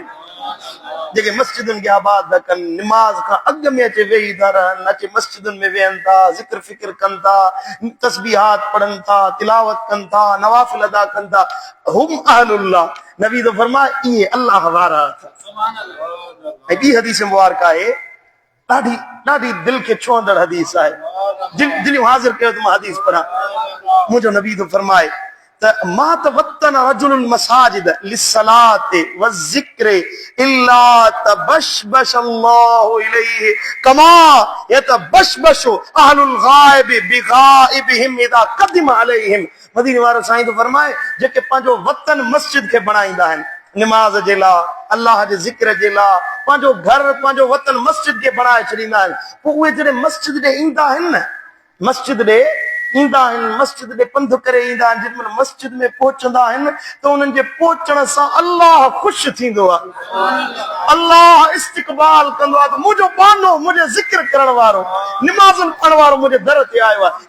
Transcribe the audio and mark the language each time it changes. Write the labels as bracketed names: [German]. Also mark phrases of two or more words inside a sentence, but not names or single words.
[Sindhi] जेके मस्जिदुनि खे आबाद न कनि, निमाज़ खां अॻु में अचे वेही था रहनि, अचे मस्जिदुनि में वेहनि था, ज़िक्र फ़िक्र कनि था, तस्बीहात पढ़नि था, तिलावत कनि था, नवाफ़िल अदा कनि था, [Arabic] هم أهل الله, [Sindhi] नबी तो फरमाए इहे अल्लाह वारा। ऐं ॿी हदीस मुबारक आहे ॾाढी ॾाढी दिल खे छुअंदड़ हदीस आहे। दिलियूं हाज़िर कयो त मां हदीस पढ़ां। मुंहिंजो नबी थो फरमाए त [Arabic] ما توطن رجل المساجد للصلاة والذكر إلا تبشبش الله إليه كما يتبشبش أهل الغائب بغائبهم إذا قدم عليهم. [Sindhi] मदीने वारो साईं थो फरमाए जेके पंहिंजो वतन मस्जिद खे बणाईंदा आहिनि निमाज़ जे लाइ, अल्लाह जे ज़िक्र जे लाइ, पंहिंजो घर पंहिंजो वतन मस्जिद खे बणाए छॾींदा आहिनि। पोइ उहे जॾहिं मस्जिद ॾे ईंदा आहिनि न, मस्जिद ॾे ईंदा आहिनि, मस्जिद ॾे पंधु करे ईंदा आहिनि, जेॾीमहिल मस्जिद में पहुचंदा आहिनि त उन्हनि जे पहुचण सां अल्लाह ख़ुशि थींदो आहे, अल्लाह इस्तक़बाल कंदो आहे त मुंहिंजो बानो, मुंहिंजो ज़िक्र करण वारो, निमाज़न पढ़ण वारो मुंहिंजे दर ते आयो आहे।